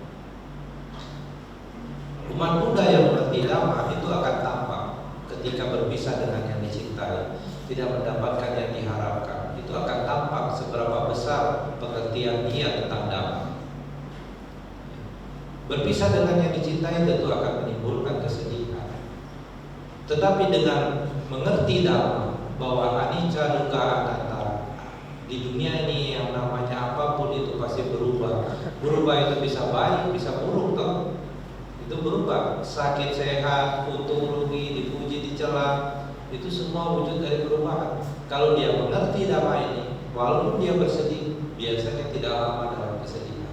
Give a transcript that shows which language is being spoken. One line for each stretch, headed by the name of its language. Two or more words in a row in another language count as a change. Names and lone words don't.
Indonesian: Umat Buddha yang mengerti Dhamma itu akan tampak ketika berpisah dengan yang dicintai, tidak mendapatkan yang diharapkan. Itu akan tampak seberapa besar pengertian dia tentang Dhamma. Berpisah dengan yang dicintai tentu akan menimbulkan kesedihan. Tetapi dengan mengerti Dhamma bahwa
Pali: anicca dukkha anatta,
Indonesian: di dunia ini yang namanya apapun itu pasti berubah. Berubah itu bisa baik, bisa buruk, toh. Itu berubah, sakit, sehat, untung, rugi, dipuji, dicela, itu semua wujud dari perubahan. Kalau dia mengerti Dhamma ini, walaupun dia bersedih, biasanya tidak lama dalam kesedihan.